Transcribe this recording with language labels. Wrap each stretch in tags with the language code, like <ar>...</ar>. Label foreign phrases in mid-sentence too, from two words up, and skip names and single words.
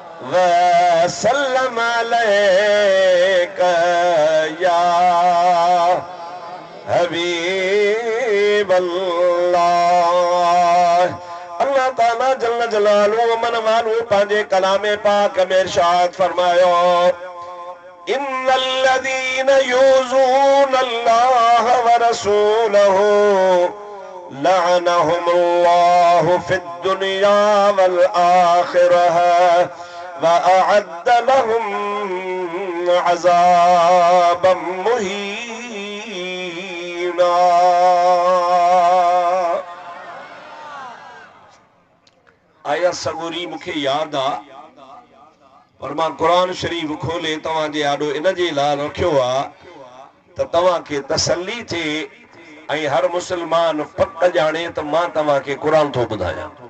<ar>وسلم عليك يا حبيب الله. الله تعالى جل جلاله</ar> <sd>मन वालू पंहिंजे कलामे पाक में इरशाद फरमायो,</sd> <ar>إن الذين يؤذون الله ورسوله لعنهم الله في الدنيا والآخرة وأعد لهم عذابا مهينا.</ar> <sd>आया सगोरी मूंखे याद आ, पर मां कुरान शरीफ़ खोले तव्हांजे आॾो इन जे लाइ रखियो आहे त तव्हांखे तसल्ली थिए ऐं हर मुस्लमान पक ॼाणे त मां तव्हांखे कुरान थो ॿुधायां।</sd>